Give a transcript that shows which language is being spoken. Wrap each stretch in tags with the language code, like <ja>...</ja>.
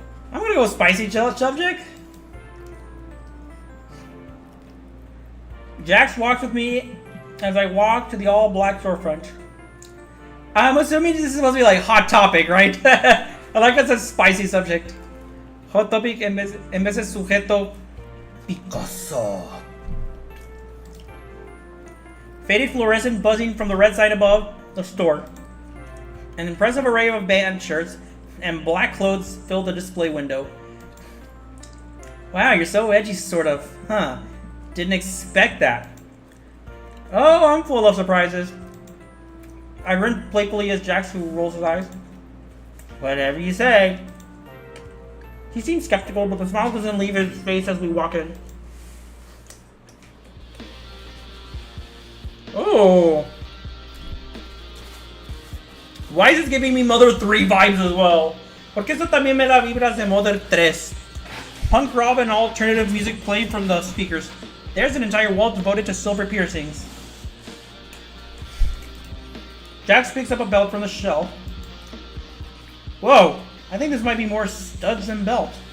<en>I'm gonna go spicy subject. Jax walks with me as I walk to the all-black storefront. I'm assuming this is supposed to be like hot topic, right? I like that it says spicy subject.</en> <es>Hot topic en vez de sujeto picoso.</es> <en>Faded fluorescent buzzing from the red sign above the store. An impressive array of band shirts and black clothes fill the display window. Wow, you're so edgy, sort of. Huh. Didn't expect that. Oh, I'm full of surprises. I grin playfully as Jax, who rolls his eyes. Whatever you say. He seems skeptical, but the smile doesn't leave his face as we walk in. Oh. Why is this giving me Mother 3 vibes as well?</en> <es>Porque eso también me da vibras de Mother 3.</es> <en>Punk rock and alternative music played from the speakers. There's an entire wall devoted to silver piercings. Jax picks up a belt from the shelf. Whoa, I think this might be more studs than belt.</en>